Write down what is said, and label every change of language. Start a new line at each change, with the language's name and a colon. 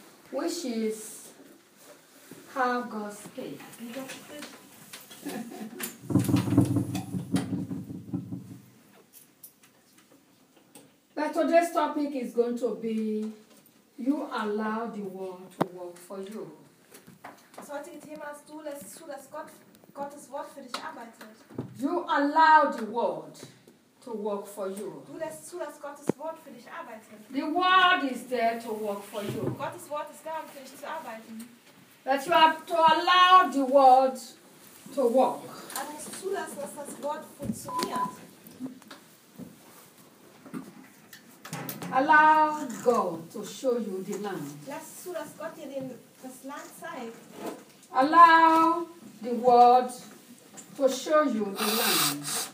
English: Which is how God's faith. But today's topic is going to be, you allow the world to work for you.
German: Das heutige Thema ist, du lässt zu, dass Gottes Wort für dich arbeitet.
English: You allow the world to work for you.
German: Du lässt zu, dass Gottes Wort für dich arbeitet.
English: The word is there to work for you.
German: Gottes Wort ist da, um für dich zu arbeiten.
English: That you have to allow the word to work.
German: Du musst zulassen, dass das Wort funktioniert.
English: Allow God to show you the land.
German: Lass zu, dass Gott dir das Land zeigt.
English: Allow the word to show you the land.